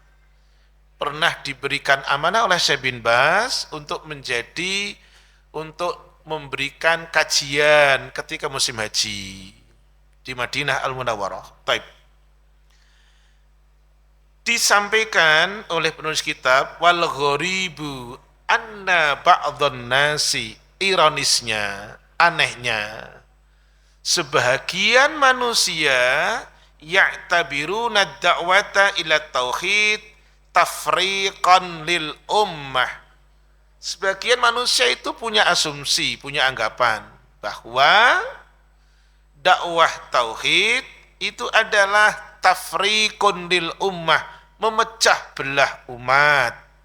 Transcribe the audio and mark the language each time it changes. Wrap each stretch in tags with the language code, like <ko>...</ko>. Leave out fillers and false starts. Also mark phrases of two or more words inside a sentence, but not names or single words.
<id>Pernah diberikan amanah oleh Syekh bin Baz untuk memberikan kajian ketika musim haji di Madinah Al-Munawwarah. Taib. Disampaikan oleh penulis kitab,</id> <ar>wal ghoribu anna ba'dhan nasi,</ar> <id>ironisnya, anehnya, sebahagian manusia</id> <ar>ya'tabiruna da'wata ila tauhid tafriqan lil ummah.</ar> <id>Sebagian manusia itu punya asumsi, punya anggapan bahwa dakwah tauhid itu adalah</id> <ar>tafriqun lil ummah,</ar> <id>memecah belah umat.</id>